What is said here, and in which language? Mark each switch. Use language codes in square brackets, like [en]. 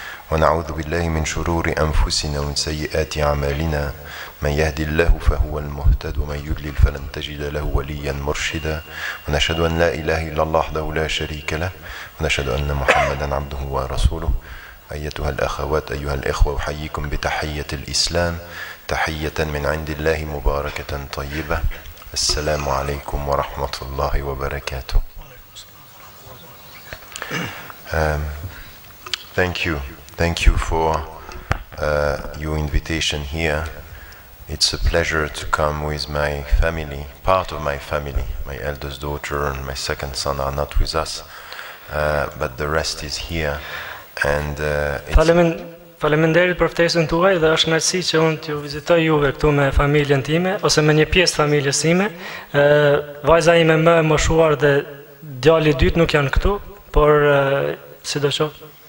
[ar] ونعوذ بالله من شرور أنفسنا ومن سيئات أعمالنا من يهدي الله فهو المهتد ومن يضلل فلن تجد له وليا مرشدا ونشهد أن لا إله إلا الله وحده لا شريك له ونشهد أن محمدا عبده ورسوله أيتها الأخوات أيها الإخوة أحييكم بتحية الإسلام تحية من عند الله مباركة طيبة السلام عليكم ورحمة الله وبركاته. [en] Thank you for your invitation here. It's a pleasure to come with my family, part of my family. My eldest daughter and my second son are not with us, but the rest is here. And [sq] Faleminderit për ftesën tuaj dhe është kënaqësi që unë t'ju vizitoj juve këtu me familjen time ose me një pjesë të familjes time. Vajza ime më e moshuar dhe djali i dytë nuk janë këtu, por sidoqoftë.